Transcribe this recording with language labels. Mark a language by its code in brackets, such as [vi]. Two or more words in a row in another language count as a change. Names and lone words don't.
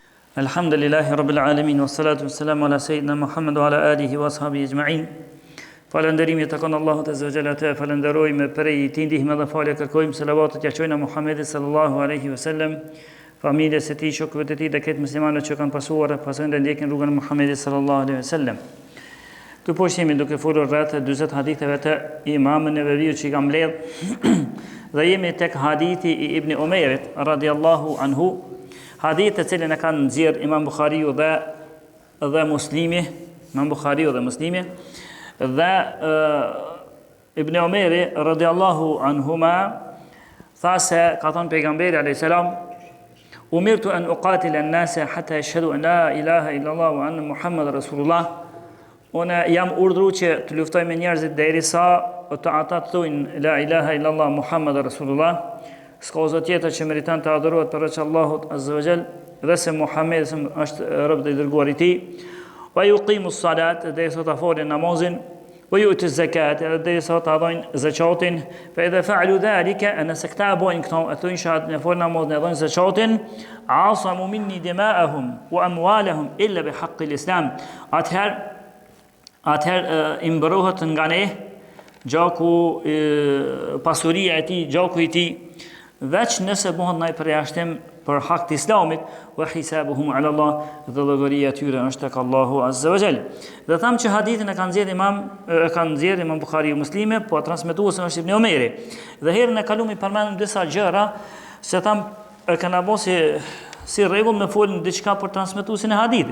[ar] الحمد لله رب العالمين والصلاة والسلام على سيدنا محمد وعلى آله وأصحابه أجمعين. [sq] Falënderimi të kanë Allahut [ar] عز وجل, [sq] te falenderojmë prej tij ndihmë dhe falë kërkojmë, selavatet ja çojmë Muhamedit [ar] صلى الله عليه وسلم, [sq] familjes së tij, shokëve të tij dhe këtë muslimanët që kanë pasuar pasojnë ndjekin rrugën e Muhamedit [ar] صلى الله عليه وسلم. [sq] Këtu po jemi duke folur rreth 40 haditheve të Imam Neveviut që i kam mbledh dhe jemi tek hadithi i Ibn Umerit [ar] رضي الله عنه. [sq] Hadith të cilën e kanë nxjerr Imam Buhariu dhe Muslimi, Imam Buhariu dhe Muslimi, dhe Ibn Umeri [ar] رضي الله عنهما [sq] tha se ka thënë pejgamberi [ar] عليه السلام: "أمرت أن أقاتل الناس حتى يشهدوا أن لا إله إلا الله وأن محمدا رسول الله." [sq] Unë jam urdhëruar që të luftoj me njerëzit derisa ata të thojnë [ar] لا إله إلا الله محمد رسول الله. [sq] S'ka zot tjetër që meriton të adhurohet përveç Allahut [ar] عز وجل, [sq] dhe se Muhamedi është rob i dërguar i tij. [ar] ويقيموا الصلاة, [sq] dhe sot ta folin namazin, [ar] ويؤتوا الزكاة, [sq] dhe sot ta dhajnë zakatin. [ar] فإذا فعلوا ذلك, [sq] ana sakta bojnë këto, ato inshallah ne folin namazin, dhajnë zakatin, [ar] عصموا مني دماءهم وأموالهم إلا بحق الإسلام. [sq] Atëherë i mbrohet nga ne gjaku, pasuria e tij, gjaku i tij, veç nëse bëhen ndaj përjashtim për hak të Islamit, [ar] وحسابهم على الله, [sq] dhe llogaria e tyre është tek Allahu [ar] عز وجل. [sq] Dhe tham që hadithin e kanë nxjerrë Imam Buhariu Muslimi, po transmetuesi është Ibn Umeri. Dhe herën e kaluam i përmendëm disa gjëra, se tham e kanë bërë si rregull me folën diçka për transmetuesin e hadithit.